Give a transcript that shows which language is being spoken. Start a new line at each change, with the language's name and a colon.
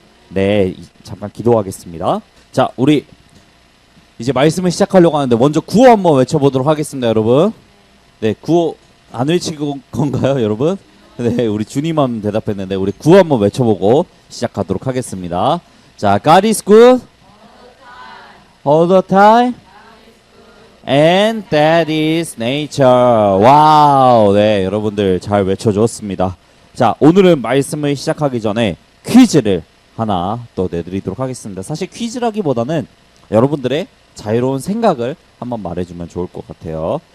Korean: 네, 잠깐 기도하겠습니다. 자, 우리 이제 말씀을 시작하려고 하는데 먼저 구호 한번 외쳐보도록 하겠습니다, 여러분. 네, 구호 안 외칠 건가요, 여러분? 네, 우리 주님만 대답했는데 우리 구호 한번 외쳐보고 시작하도록 하겠습니다.
English: 자, God is good all the time. And that is nature. 와우.
Korean: 네, 여러분들 잘 외쳐줬습니다. 자, 오늘은 말씀을 시작하기 전에 퀴즈를 하나 또 내드리도록 하겠습니다. 사실 퀴즈라기보다는 여러분들의 자유로운 생각을 한번 말해주면 좋을 것 같아요.